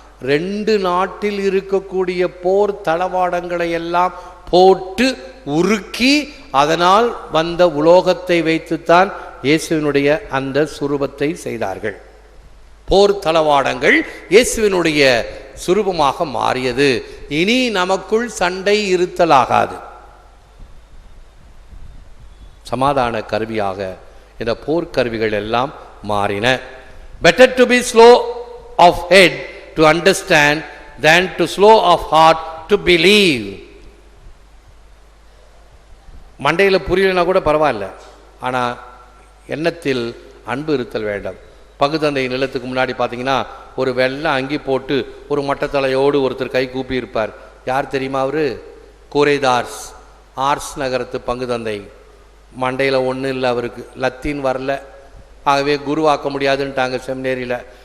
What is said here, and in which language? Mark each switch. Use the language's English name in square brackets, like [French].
[Tamil] 2 நாட்டில் இருக்கக்கூடிய போர் தளவாடங்களை எல்லாம் போட்டு உருக்கி அதனால் வந்த உலோகத்தை வைத்துத்தான் இயேசுவினுடைய அந்த சுரூபத்தை செய்தார்கள். போர் தளவாடங்கள் இயேசுவினுடைய சுரூபமாக மாறியது. இனி நமக்குள் சண்டை இருத்தலாகாது. சமாதான கருவியாக இந்த போர்க்கருவிகள் எல்லாம் மாறின. [English] Better to be slow of head to understand than to slow of heart to believe. [Tamil] மண்டையில் புரியலனா கூட பரவாயில்ல, ஆனால் எண்ணத்தில் அன்பு இருத்தல் வேண்டும். பங்குத்தந்தை நிலத்துக்கு முன்னாடி பார்த்தீங்கன்னா ஒரு வெள்ளை அங்கி போட்டு ஒரு மட்டத்தலையோடு ஒருத்தர் கை கூப்பி இருப்பார். யார் தெரியுமா அவரு? குறைதார்ஸ், ஆர்ஸ் நகரத்து பங்கு தந்தை. மண்டையில் ஒன்றும் இல்லை, அவருக்கு லத்தீன் வரல, ஆகவே குருவாக்க முடியாதுன்ட்டாங்க செமினேரியில்.